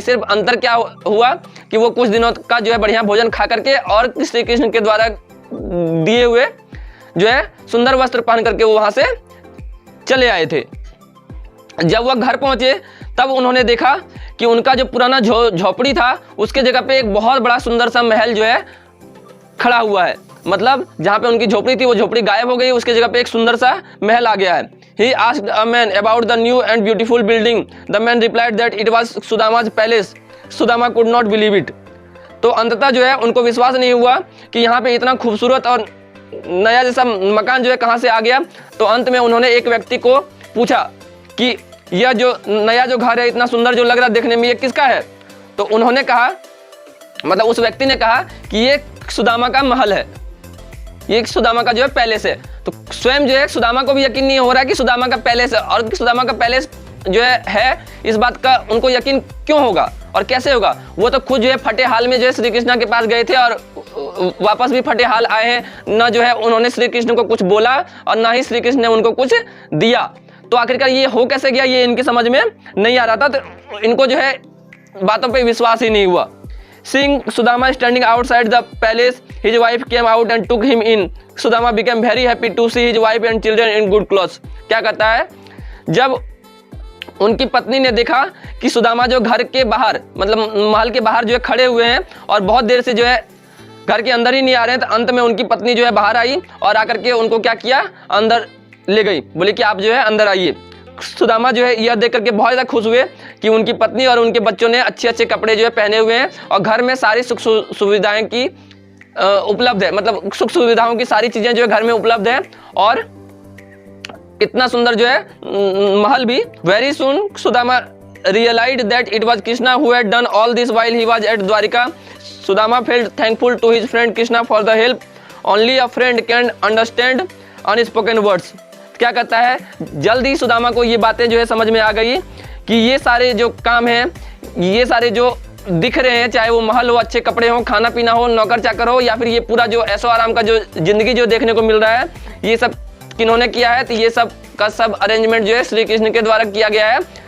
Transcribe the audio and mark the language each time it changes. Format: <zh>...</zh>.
<hi>सिर्फ अंतर क्या हुआ कि वो कुछ दिनों का जो है बढ़िया भोजन खा करके और श्री कृष्ण के द्वारा दिए हुए जो है सुंदर वस्त्र पहन करके वो वहां से चले आए थे। जब वह घर पहुंचे तब उन्होंने देखा कि उनका जो पुराना झोपड़ी था उसके जगह पे एक बहुत बड़ा सुंदर सा महल जो है खड़ा हुआ है। मतलब जहाँ पे उनकी झोपड़ी थी वो झोपड़ी गायब हो गई, उसके जगह पे एक सुंदर सा महल आ गया है।</hi> <en>He asked a man about the new and beautiful building. The man replied that it was Sudama's palace. Sudama could not believe it.</en> <hi>तो अंततः जो है उनको विश्वास नहीं हुआ कि यहाँ पे इतना खूबसूरत और नया जैसा मकान जो है कहाँ से आ गया। तो अंत में उन्होंने एक व्यक्ति को पूछा कि यह जो नया जो घर है इतना सुंदर जो लग रहा है देखने में, ये किसका है? तो उन्होंने कहा, मतलब उस व्यक्ति ने कहा कि ये सुदामा का महल है, ये सुदामा का जो है पैलेस है। तो स्वयं जो है सुदामा को भी यकीन नहीं हो रहा है कि सुदामा का पैलेस है, और सुदामा का पैलेस जो है इस बात का उनको यकीन क्यों होगा और कैसे होगा। वो तो खुद जो है फटे हाल में जो है श्री कृष्ण के पास गए थे और वापस भी फटे हाल आए हैं। न जो है उन्होंने श्री कृष्ण को कुछ बोला और ना ही श्री कृष्ण ने उनको कुछ दिया। तो आखिरकार ये हो कैसे गया, ये इनके समझ में नहीं आ रहा था। तो इनको जो है बातों पे विश्वास ही नहीं हुआ।</hi> <en>Seeing Sudama standing outside the palace, his wife came out and took him in. Sudama became very happy to see his wife and children in good clothes.</en> <hi>क्या कहता है, जब उनकी पत्नी ने देखा कि सुदामा जो घर के बाहर, मतलब महल के बाहर जो है खड़े हुए हैं और बहुत देर से जो है घर के अंदर ही नहीं आ रहे हैं, तो अंत में उनकी पत्नी जो है बाहर आई और आकर के उनको क्या किया, अंदर ले गई, बोली कि आप जो है अंदर आइए। सुदामा जो है यह देख करके बहुत ज़्यादा खुश हुए कि उनकी पत्नी और उनके बच्चों ने अच्छे अच्छे कपड़े जो है पहने हुए हैं और घर में सारी सुख सुविधाएं की उपलब्ध है, मतलब सुख सुविधाओं की सारी चीज़ें जो है घर में उपलब्ध है और इतना सुंदर जो है महल भी।</hi> <en>very सुन</en> <hi>Sudama</hi> <en>realized that it was Krishna who had done all this while he was at Dwarika, Sudama felt thankful to his friend Krishna for the help. Only a friend can understand unspoken words.</en> <hi>क्या कहता है, जल्दी सुदामा को ये बातें जो है समझ में आ गई कि ये सारे जो काम हैं, ये सारे जो दिख रहे हैं, चाहे वो महल हो, अच्छे कपड़े हो, खाना पीना हो, नौकर चाकर हो, या फिर ये पूरा जो ऐशो आराम का जो जिंदगी जो देखने को मिल रहा है, ये सब किन्होंने किया है? तो ये सब का सब अरेंजमेंट जो है श्री कृष्ण के द्वारा किया गया है।</hi>